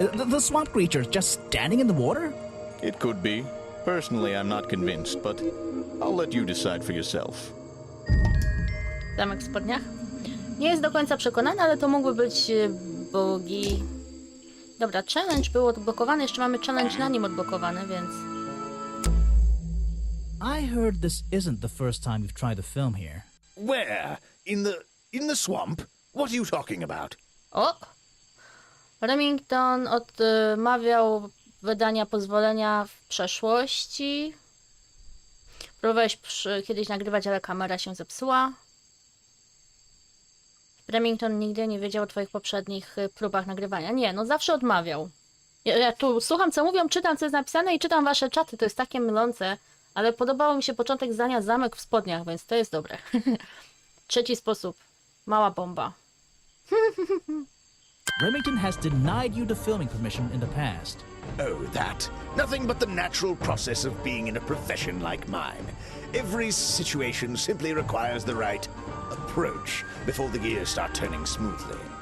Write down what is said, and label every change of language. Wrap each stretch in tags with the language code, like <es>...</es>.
<en>The swamp creature just standing in the water? It could be. Personally, I'm not convinced, but I'll let you decide for yourself.</en> <pl>Zamek w spodniach. Nie jest do końca przekonany, ale to mógłby być Bogi. Dobra, challenge był odblokowany, jeszcze mamy challenge na nim odblokowany, więc...</pl> <en>I heard this isn't the first time you've tried to film here. Where? In the swamp? What are you talking about? O!</en> <pl>Remington odmawiał wydania pozwolenia w przeszłości. Próbowałeś kiedyś nagrywać, ale kamera się zepsuła. Remington nigdy nie wiedział o twoich poprzednich próbach nagrywania. Nie, no zawsze odmawiał. Ja tu słucham, co mówią, czytam, co jest napisane i czytam wasze czaty. To jest takie mylące. Ale podobało mi się początek zdania zamek w spodniach, więc to jest dobre. Trzeci sposób. Mała bomba.</pl> <en>Remington has denied you the filming permission in the past. Oh, that. Nothing but the natural process of being in a profession like mine. Every situation simply requires the right approach before the gears start turning smoothly.</en>